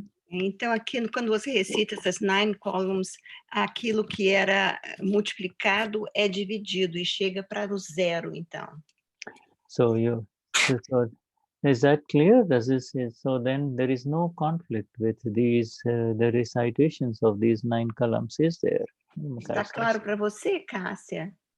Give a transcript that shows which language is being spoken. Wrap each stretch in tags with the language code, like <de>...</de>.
<pt>Então, aqui, quando você recita essas 9 columns, aquilo que era multiplicado é dividido e chega para o 0, então.</pt> <en>So is that clear? So then there is no conflict with these the recitations of these 9 columns, is there?</en> <pt>Está claro para você, Cássia?</pt>